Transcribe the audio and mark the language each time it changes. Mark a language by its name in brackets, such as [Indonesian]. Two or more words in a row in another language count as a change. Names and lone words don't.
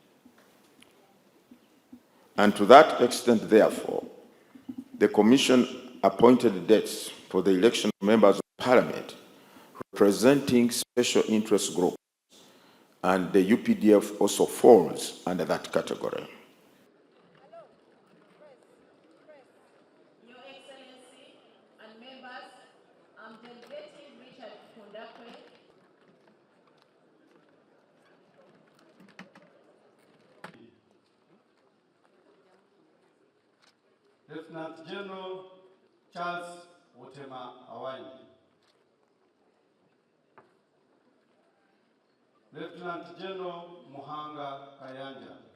[English] And to that extent, therefore, the Commission appointed dates for the election of members of Parliament representing special interest groups, and the UPDF also falls under that category. Your Excellency and members, I'm delegating Richard Kundakwe. Lieutenant General Charles Wotema Awanyi. Lieutenant General Muhanga Kayanja.